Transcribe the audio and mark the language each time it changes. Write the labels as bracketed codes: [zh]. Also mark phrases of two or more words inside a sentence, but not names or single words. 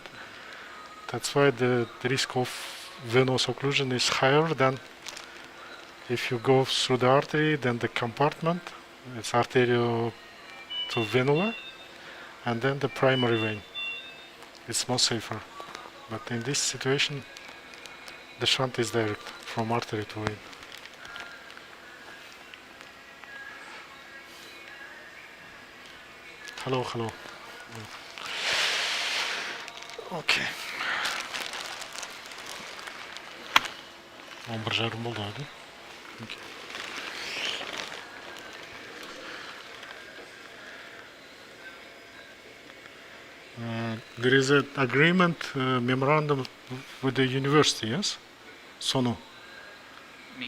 [en] That's why the risk of venous occlusion is higher than if you go through the artery, then the compartment, it's arterial to venular, and then the primary vein. It's more safer. But in this situation, the shunt is direct from artery to vein. Hello, hello. [kk] Okay. Bir жарым болды ғой. [en] Okay. There is an agreement memorandum with the university, yes? SONU. Me?